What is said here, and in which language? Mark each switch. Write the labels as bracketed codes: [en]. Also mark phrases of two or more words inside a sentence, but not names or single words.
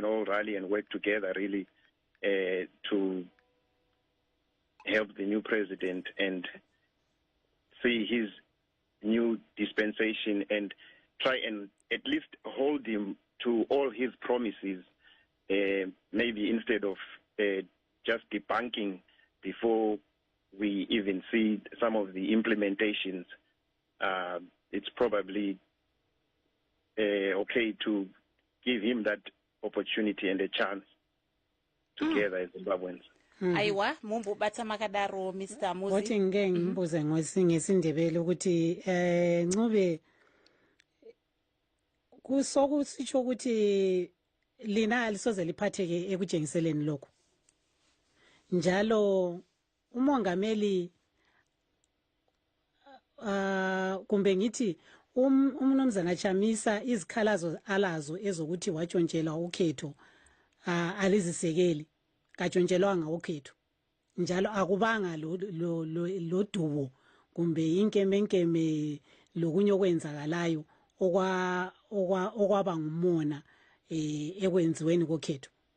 [en] all rally and work together really to help the new president and see his new dispensation and try and at least hold him to all his promises, maybe instead of just debunking before we even see some of the implementations. It's probably okay to give him that opportunity and a chance together as Zimbabweans. [sn] Aiwa mumbobata makadaro Mr. Muzi. [nd] Wathi ngeke ngimbuze ngesindebele ukuthi Ncube kusokusitsho ukuthi lina alisoze liphatheke ekujengiseleni lokho. Njalo umongameli kumbe ngithi umnumzana Chamisa izikhalazo alazo ezokuthi watshontshela ukhetho alizisekeli katshontshelwanga ukhetho, njalo akubanga lo dubo kumbe inkemenkeme lokunye okwenzakalayo okwaba ngumona ekwenziweni kokhetho.